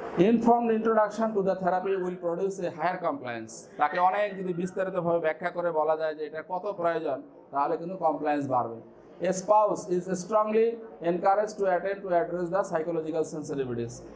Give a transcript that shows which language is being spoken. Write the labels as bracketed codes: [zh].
[en] Informed introduction to the therapy will produce a higher compliance. [bn] তাকে অনেক যদি বিস্তারিতভাবে ব্যাখ্যা করে বলা যায় যে এটা কত প্রয়োজন, তাহলে কিন্তু কমপ্লায়েন্স বাড়বে। [en] A spouse is strongly encouraged to attend to address the psychological sensitivities.